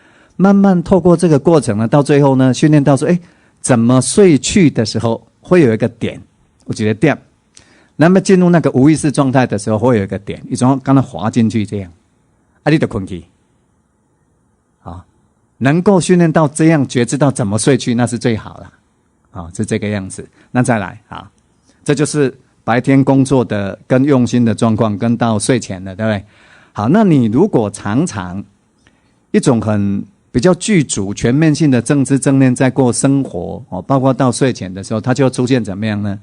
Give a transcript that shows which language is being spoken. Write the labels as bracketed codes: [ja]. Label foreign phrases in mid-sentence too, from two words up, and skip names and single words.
[zh] 慢慢透過這個過程呢，到最後呢訓練到說，怎麼睡去的時候會有一個點，我覺得點。那麼進入那個無意識狀態的時候，會有一個點，一種剛才滑進去這樣，你就困去，好，能夠訓練到這樣覺知到怎麼睡去，那是最好了，是這個樣子。那再來，好，這就是白天工作的跟用心的狀況，跟到睡前的，對不對？好，那你如果常常一種很比較具足全面性的正知正念在過生活，包括到睡前的時候，它就會出現怎麼樣呢？